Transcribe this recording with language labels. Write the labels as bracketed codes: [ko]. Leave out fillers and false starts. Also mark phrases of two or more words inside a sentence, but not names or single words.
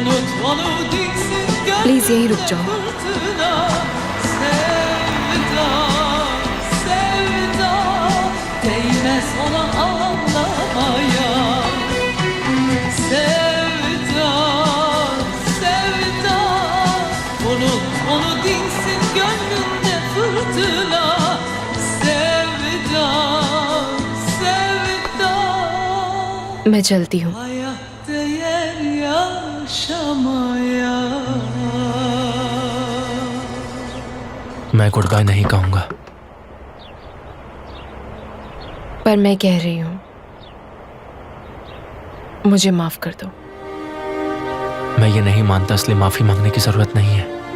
[hi] प्लीज यहीं रुक जाओ। [tr] Sevda Gelmez ona anlamaya. Sevda, sevda, unut onu dinsin gönlünde fırtına. Sevda, sevda, [hi] मैं चलती हूँ। [tr] hayat değer yaşamaya. [hi] मैं [en] good bye [hi] नहीं कहूंगा, पर मैं कह रही हूँ, मुझे माफ कर दो। मैं ये नहीं मानता, इसलिए माफी मांगने की जरूरत नहीं है।